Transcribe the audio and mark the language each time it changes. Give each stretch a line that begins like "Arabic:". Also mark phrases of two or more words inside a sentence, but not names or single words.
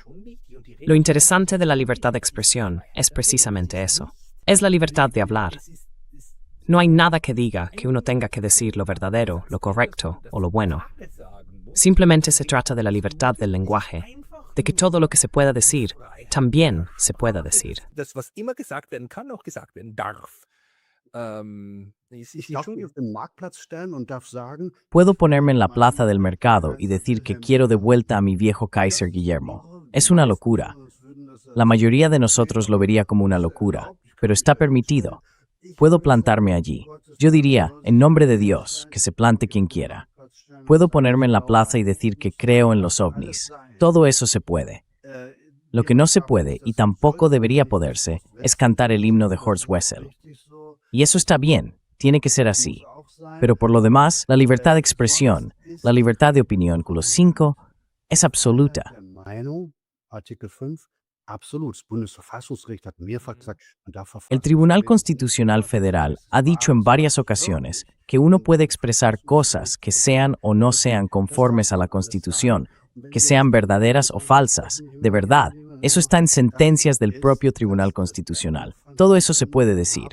Spanish: Lo interesante de la libertad de expresión es precisamente eso. Es la libertad de hablar. No hay nada que diga que uno tenga que decir lo verdadero, lo correcto o lo bueno. Simplemente se trata de la libertad del lenguaje, de que todo lo que se pueda decir, también se pueda decir.
German: Das, was immer gesagt werden kann, auch gesagt werden darf. Ich darf mich auf den Marktplatz stellen und darf sagen,
Spanish: Puedo ponerme en la plaza del mercado y decir que quiero de vuelta a mi viejo Kaiser Guillermo. Es una locura. La mayoría de nosotros lo vería como una locura, pero está permitido. Puedo plantarme allí. Yo diría, en nombre de Dios, que se plante quien quiera. Puedo ponerme en la plaza y decir que creo en los ovnis. Todo eso se puede. Lo que no se puede, y tampoco debería poderse, es cantar el himno de Horst Wessel. Y eso está bien, tiene que ser así. Pero por lo demás, la libertad de expresión, la libertad de opinión, culo 5, es absoluta.
German: Meinung, Artikel 5, absolut. Das Bundesverfassungsgericht hat mehrfach gesagt, man darf
Spanish: El Tribunal Constitucional Federal ha dicho en varias ocasiones que uno puede expresar cosas que sean o no sean conformes a la Constitución, que sean verdaderas o falsas. De verdad, eso está en sentencias del propio Tribunal Constitucional. Todo eso se puede decir.